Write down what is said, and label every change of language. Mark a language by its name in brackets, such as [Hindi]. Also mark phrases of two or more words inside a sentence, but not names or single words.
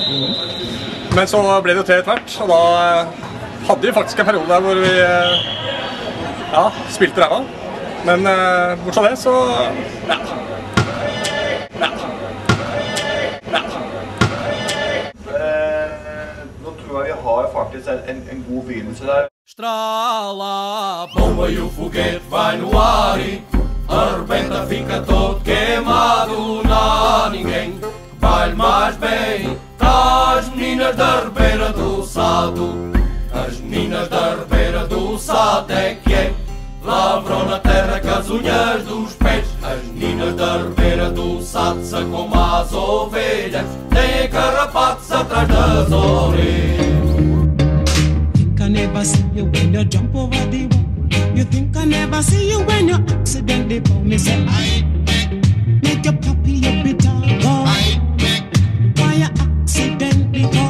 [Norwegian] Men så ble det jo 3 etter hvert, og da hadde vi faktisk en periode der hvor vi spilte ræva. Men bortsett fra det, så Nå tror jeg vi har faktisk en god begynnelse der. [Portuguese] Estrela, bomba e o foguete vai no ar e arrebenta, fica todo queimado. Não há ninguém que baile mais bem. As meninas da Ribeira do Sado, as meninas da Ribeira do Sado é que é. Lavram na terra com as unhas dos pés. As meninas da Ribeira do Sado são como as ovelhas, têm carrapatos atrás das orelhas. [English] I never see you when you jump over the wall. You think I never see you when you accidentally fall. Me say I make your puppy a bitter go. Why you accidentally go?